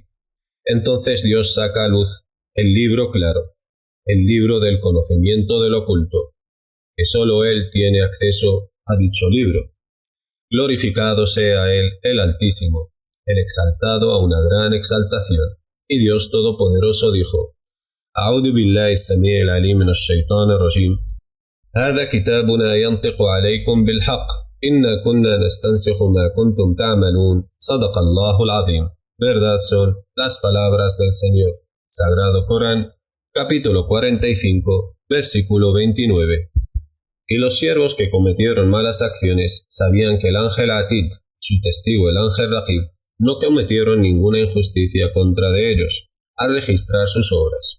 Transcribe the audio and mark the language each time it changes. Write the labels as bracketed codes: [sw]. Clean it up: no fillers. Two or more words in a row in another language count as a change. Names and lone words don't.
[es] Entonces Dios saca a luz el libro claro, el libro del conocimiento del oculto, que sólo Él tiene acceso a dicho libro. Glorificado sea Él, el Altísimo, el exaltado a una gran exaltación. Y Dios Todopoderoso dijo: [ar] أعوذ بالله السميع العليم من الشيطان الرجيم. هذا كتابنا ينطق عليكم بالحق إنا كنا نستنسخ ما كنتم تعملون صدق الله العظيم. [es] Verdad son las palabras del Señor. Sagrado Corán, capítulo 45, versículo 29. Y los siervos que cometieron malas acciones sabían que el ángel Atid, su testigo el ángel Raqib, no cometieron ninguna injusticia contra de ellos, al registrar sus obras.